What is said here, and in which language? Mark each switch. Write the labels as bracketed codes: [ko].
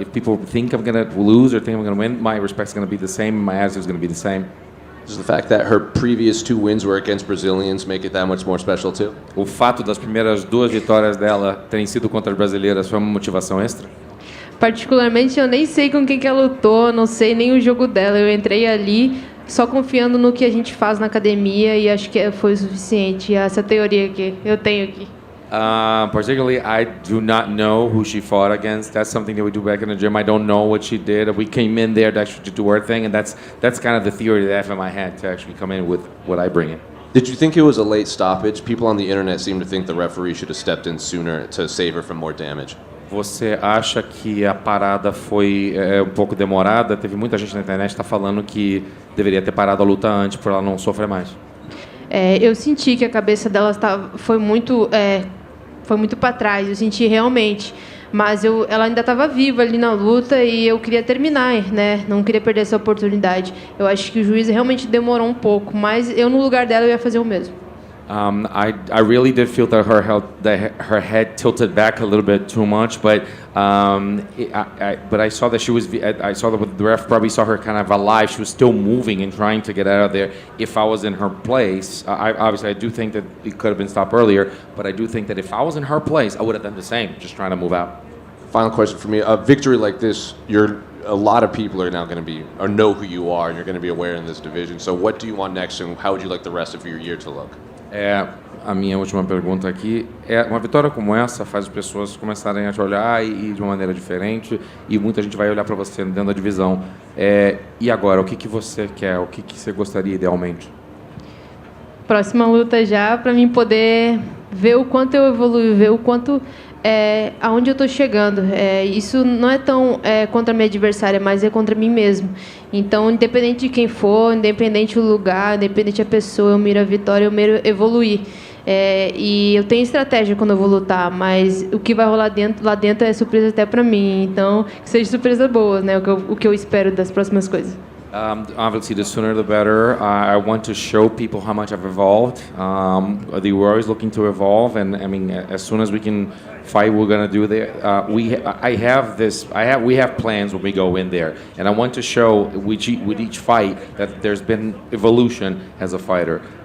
[en] If people think I'm going to lose or think I'm going to win, my respect's going to be the same, my attitude is going to be the same. Does the fact that her previous 2 wins were against Brazilians make it that much more special too? [pt] O fato das primeiras 2 vitórias dela terem sido contra as brasileiras foi uma motivação extra? Particularmente, eu nem sei com quem que ela lutou, não sei nem o jogo dela. Eu entrei ali só confiando no que a gente faz na academia e acho que foi o suficiente. Essa teoria que eu tenho aqui. [en] Particularly, I do not know who she fought against. That's something that we do back in the gym. I don't know what she did. We came in there to actually do our thing, and that's kind of the theory that I have in my head to actually come in with what I bring in. Did you think it was a late stoppage? People on the internet seem to think the referee should have stepped in sooner to save her from more damage. [pt] Você acha que a parada foi um pouco demorada? Teve muita gente na internet que está falando que deveria ter parado a luta antes para ela não sofrer mais. Eu senti que a cabeça dela foi muito para trás. Eu senti realmente, mas ela ainda estava viva ali na luta e eu queria terminar, né? Não queria perder essa oportunidade. Eu acho que o juiz realmente demorou um pouco, mas eu no lugar dela eu ia fazer o mesmo. [en] I really did feel that her head tilted back a little bit too much, but I saw that I saw that the ref probably saw her kind of alive. She was still moving and trying to get out of there. If I was in her place, I do think that it could have been stopped earlier, but I do think that if I was in her place, I would have done the same, just trying to move out. Final question for me: a victory like this, a lot of people are now going to be or know who you are, and you're going to be aware in this division. So, what do you want next, and how would you like the rest of your year to look? [pt] A minha última pergunta aqui uma vitória como essa faz as pessoas começarem a te olhar e de uma maneira diferente, e muita gente vai olhar para você dentro da divisão. E agora, o que você quer? O que você gostaria idealmente? Próxima luta já, para mim poder ver o quanto eu evoluo, ver o quanto aonde eu estou chegando. Isso não é tão contra a minha adversária, mas é contra mim mesmo. Então, independente de quem for, independente do lugar, independente da pessoa, eu miro a vitória, eu miro evoluir. E eu tenho estratégia quando eu vou lutar, mas o que vai rolar lá dentro é surpresa até para mim. Então, que seja surpresa boa, né? O que eu espero das próximas coisas. [en] Obviously, the sooner the better. I want to show people how much I've evolved. We're always looking to evolve, and I mean, as soon as we can fight, we're gonna do that. We have plans when we go in there, and I want to show with each fight that there's been evolution as a fighter.